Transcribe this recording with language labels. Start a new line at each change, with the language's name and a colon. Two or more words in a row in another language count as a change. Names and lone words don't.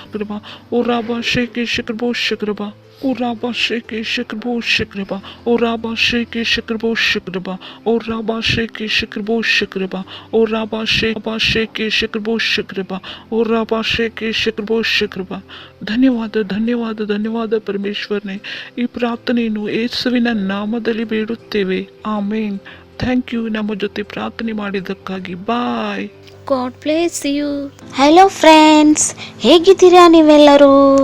Kannada: ಓ ರಾಬಾ ಶೇಕೆ ಶಕ್ರಬೋ ಶಕ್ರಬ, ಓ ರಾಬಾ ಶೇಕೆ ಶಕ್ರಬೋ ಶಕ್ರಬ, ಓ ರಾಬಾ ಶೇಕೆ ಶಕ್ರಬೋ ಶಕ್ರಬ, ಓ ರಾಬಾ ಶೇಕೆ ಶಕ್ರಬೋ ಶಕ್ರಬ, ಓ ರಾಬಾ ಶೇಕೆ ಶಕ್ರಬೋ ಶಕ್ರಬ, ಓ ರಾಬಾ ಶೇಕೆ ಶಕ್ರಬೋ ಶಕ್ರಬ. ಧನ್ಯವಾದ ಧನ್ಯವಾದ ಧನ್ಯವಾದ ಪರಮೇಶ್ವರನೇ. ಈ ಪ್ರಾರ್ಥನೆಯನ್ನು ಯೇಸುವಿನ ನಾಮದಲ್ಲಿ ಬೇಡುತ್ತೇವೆ. ಆಮೇನ್.
English: thank you
Kannada: ನಮ್ಮ ಜೊತೆ ಪ್ರಾರ್ಥನೆ ಮಾಡಿದ್ದಕ್ಕಾಗಿ. ಬಾಯ್.
English: God bless you. Hello friends,
Kannada: ಹೇಗಿದ್ದೀರಾ ನೀವೆಲ್ಲರೂ?